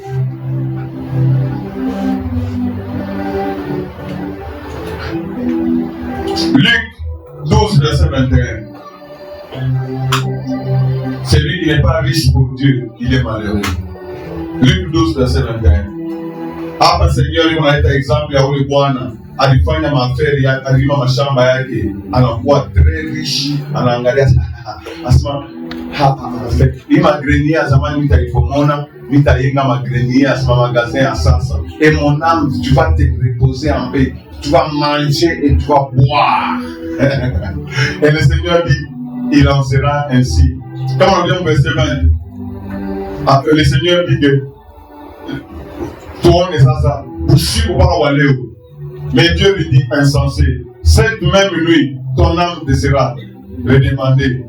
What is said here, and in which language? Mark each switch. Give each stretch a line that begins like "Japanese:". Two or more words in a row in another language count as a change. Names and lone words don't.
French: Luc 12, verset 21. Celui qui n'est pas riche pour Dieu, il est malheureux. Luc 12, verset 21.
Swahili: Hapa
French: Seigneur, il m'a été exemple
Swahili: ya ule bwana alifanya maferi alilima mashamba yake, anakuwa très riche, anaangalia asema hii magrenier zamani nitaipomona, nitayenga magrenier asema
French: magasin à
Swahili: sasa.
French: Et mon âme, tu vas te reposer en paix, tu vas manger et tu vas boire. Et le Seigneur dit, il en sera ainsi. Quand on vient au verset 20, le Seigneur dit que toi on est ça, mais Dieu lui dit insensé, cette même nuit, ton âme te sera redemandée.